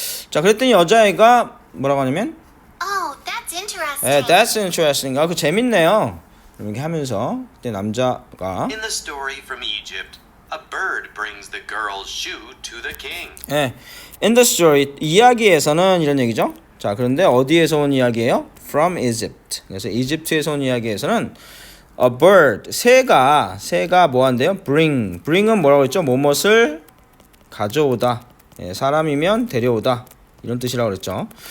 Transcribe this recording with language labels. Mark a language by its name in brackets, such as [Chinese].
[Korean] 자 그랬더니 여자애가 뭐라고 하냐면 [English] Oh, that's interesting. that's interesting. [Korean] 그 재밌네요. 이렇게 하면서 그때 남자가 [English] In the story from Egypt, a bird brings the girl's shoe to the king. in the story [Korean] 이야기에서는 이런 얘기죠. 자 그런데 어디에서 온 이야기예요? [English] From Egypt. [Korean] 그래서 이집트에서 온 이야기에서는 [English] a bird [Korean] 새가 뭐 한대요? bring은 뭐라고 했죠? 뭐뭇을 가져오다. 사람이면 데려오다. 이런 뜻이라고 그랬죠.